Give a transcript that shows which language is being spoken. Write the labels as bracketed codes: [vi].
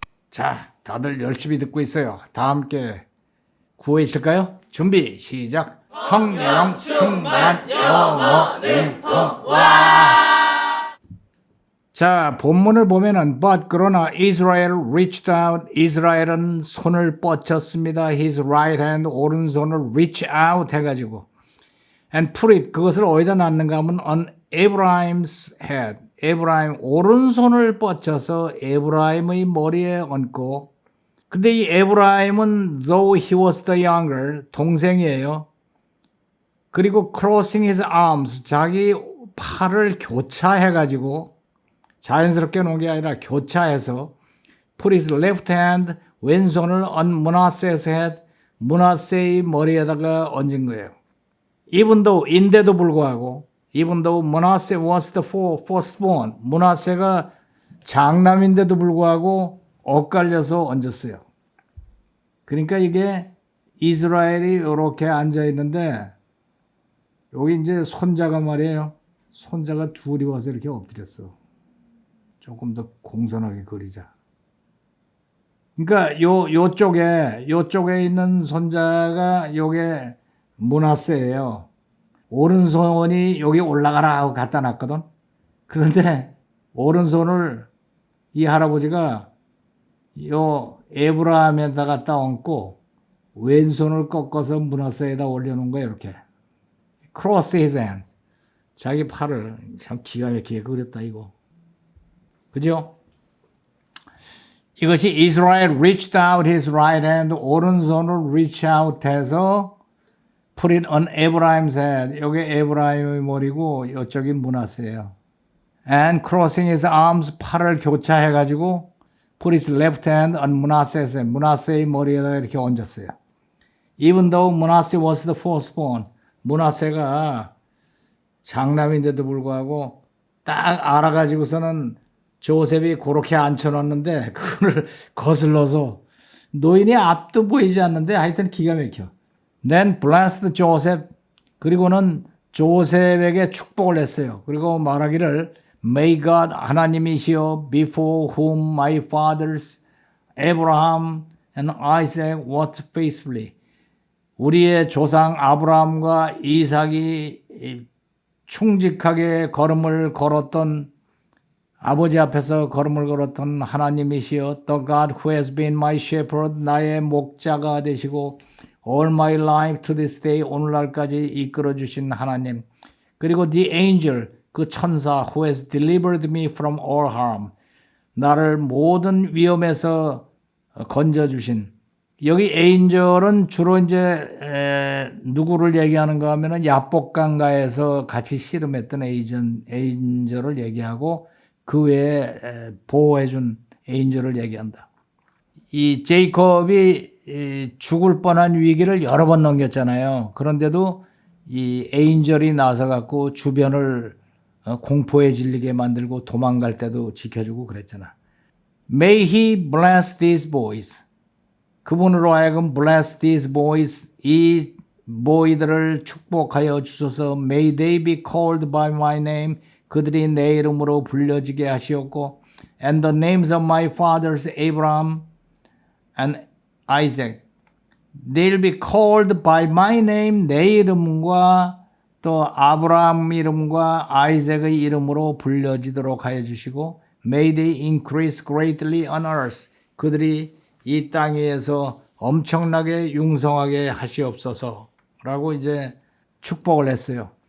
[ko] 자, 다들 열심히 듣고 있어요. 다 함께 구호해 있을까요? 준비, 시작! 성령 충만 영어 능통와. 자, 본문을 보면은 [en] but [ko] 그러나 [en] Israel reached out, [ko] 이스라엘은 손을 뻗쳤습니다. [en] His right hand, [ko] 오른손을 [en] reach out [ko] 해가지고 [en] and put it, [ko] 그것을 어디다 놨는가 하면 [en] on Abraham's head, [ko] 에브라임 오른손을 뻗쳐서 에브라임의 머리에 얹고, 근데 이 에브라임은 [en] though he was the younger, [ko] 동생이에요. 그리고 [en] crossing his arms, [ko] 자기 팔을 교차해가지고 자연스럽게 놓은 게 아니라 교차해서 [en] put his left hand, [ko] 왼손을 [en] on Manasseh's head, [ko] 므낫세의 머리에다가 얹은 거예요. [en] Even though, [ko] 인데도 불구하고 [en] even though Manasseh was the firstborn, [ko] 므낫세가 장남인데도 불구하고 엇갈려서 얹었어요. 그러니까 이게 이스라엘이 이렇게 앉아있는데 여기 이제 손자가 말이에요. 손자가 둘이 와서 이렇게 엎드렸어. 조금 더 공손하게 그리자. 그러니까 요쪽에 있는 손자가 요게 므낫세예요. 오른손이 여기 올라가라 하고 갖다 놨거든. 그런데 오른손을 이 할아버지가 요 에브라함에다 갖다 얹고 왼손을 꺾어서 므낫세에다 올려놓은 거예요. 이렇게 [en] cross his hands, [ko] 자기 팔을 참 기가 막히게 그렸다 이거. 그죠? [en] 이것이 Israel reached out his right hand, [ko] 오른손을 [en] reach out [ko] 해서 [en] put it on Abraham's head. [ko] 여기 에브라임의 머리고 이쪽이 므낫세예요. [en] And crossing his arms, [ko] 팔을 교차해가지고 [en] put his left hand on Manasseh's head. [ko] 므낫세의 머리에다가 이렇게 얹었어요. [en] Even though Manasseh was the firstborn, [ko] 므낫세가 장남인데도 불구하고 딱 알아가지고서는 조셉이 그렇게 앉혀놨는데 그거를 거슬러서 노인이 앞도 보이지 않는데 하여튼 기가 막혀. [en] Then blessed Joseph, [ko] 그리고는 조셉에게 축복을 했어요. 그리고 말하기를 [en] May God, [ko] 하나님이시여, [en] before whom my fathers Abraham and Isaac walked faithfully, [ko] 우리의 조상 아브라함과 이삭이 충직하게 걸음을 걸었던, 아버지 앞에서 걸음을 걸었던 하나님이시여, [en] the God who has been my shepherd, [ko] 나의 목자가 되시고 [en] all my life to this day, [ko] 오늘날까지 이끌어 주신 하나님. 그리고 [en] the angel, [ko] 그 천사 [en] who has delivered me from all harm, [ko] 나를 모든 위험에서 건져 주신. 여기 에인절은 주로 이제 누구를 얘기하는가 하면은 야복강가에서 같이 씨름했던 에인절을 얘기하고 그 외에 보호해준 에인절을 얘기한다. 이 제이콥이 죽을 뻔한 위기를 여러 번 넘겼잖아요. 그런데도 이 에인절이 나서갖고 주변을 공포에 질리게 만들고 도망갈 때도 지켜주고 그랬잖아. [en] May he bless these boys. [ko] 그분으로 하여금 [en] bless these boys, [ko] 이 보이들을 축복하여 주소서. [en] May they be called by my name. [ko] 그들이 내 이름으로 불려지게 하시옵고 [en] and the names of my fathers Abraham and Isaac. They'll be called by my name. [ko] 내 이름과 또 아브라함 이름과 아이작의 이름으로 불려지도록 하여 주시고 [en] May they increase greatly on earth. [ko] 그들이 이 땅 위에서 엄청나게 융성하게 하시옵소서 라고 이제 축복을 했어요.